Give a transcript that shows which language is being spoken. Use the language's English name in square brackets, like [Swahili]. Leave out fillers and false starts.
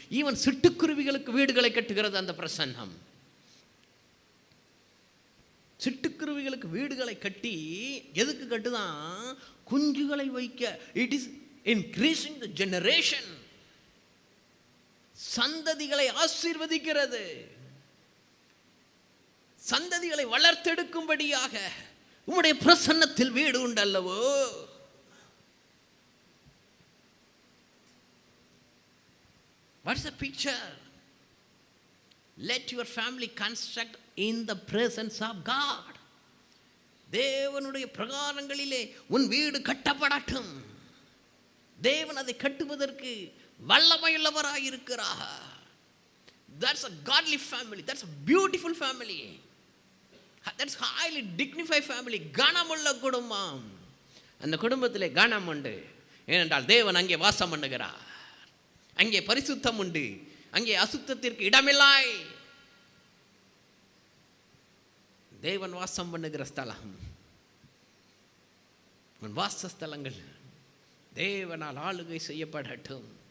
[Tamil] Even சிட்டுக்குருவிகளுக்கு வீடுகளை கட்டுகிறது அந்த பிரசன்னம். சிட்டுக்குருவிகளுக்கு வீடுகளை கட்டி எதுக்கு கட்டுதான்? குஞ்சுகளை வைக்க. [English] It is increasing the generation. [Tamil] சந்ததிகளை ஆசீர்வதிக்கிறது, சந்ததிகளை வளர்த்தெடுக்கும்படியாக உம்முடைய பிரசன்னத்தில் வீடு உண்டல்லவோ. [English] What's the picture? Let your family construct in the presence of God. [Tamil] தேவனுடைய பிரகாரங்களிலே உன் வீடு கட்டப்படட்டும். தேவன் அதை கட்டுவதற்கு வல்லமையுள்ளவராக இருக்கிறார். [English] That's a godly family. That's a beautiful family. That's highly dignified family. [Tamil] கனமுள்ள குடும்பம். அந்த குடும்பத்திலே கனம் உண்டு. ஏனென்றால் தேவன் அங்கே வாசம் பண்ணுகிறார். அங்கே பரிசுத்தம் உண்டு, அங்கே அசுத்தத்திற்கு இடமில்லை. தேவன் வாசம் பண்ணுகிற ஸ்தலம். உன் வாசஸ்தலங்கள் தேவனால் ஆளுகை செய்யப்படட்டும்.